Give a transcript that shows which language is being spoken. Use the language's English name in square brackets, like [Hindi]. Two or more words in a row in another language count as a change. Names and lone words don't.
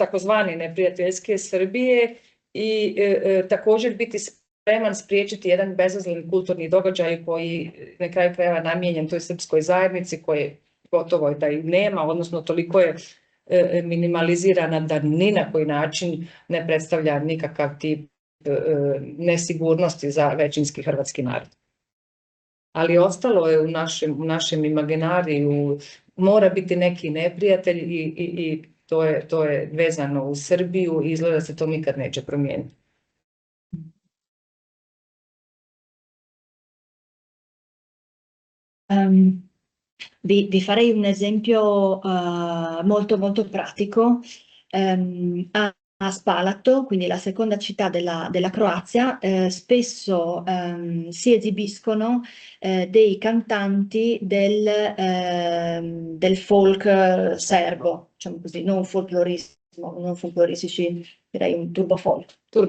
[Croatian] takozvane neprijateljske Srbije i također biti spreman spriječiti jedan bezazleni kulturni događaj koji na kraju krajeva namijenjen toj srpskoj zajednici koje gotovo da i nema, odnosno toliko je minimalizirana da ni na koji način ne predstavlja nikakav tip nesigurnosti za većinski hrvatski narod. Ali ostalo je u našem imaginariju, mora biti neki neprijatelj i to je vezano u Srbiju i izgleda da se to nikad neće promijeniti. [Italian] Vi farei un esempio molto pratico. A Spalato, quindi la seconda città della Croazia, spesso si esibiscono dei cantanti del folk serbo, diciamo così, non folcloristici, direi un turbo folk.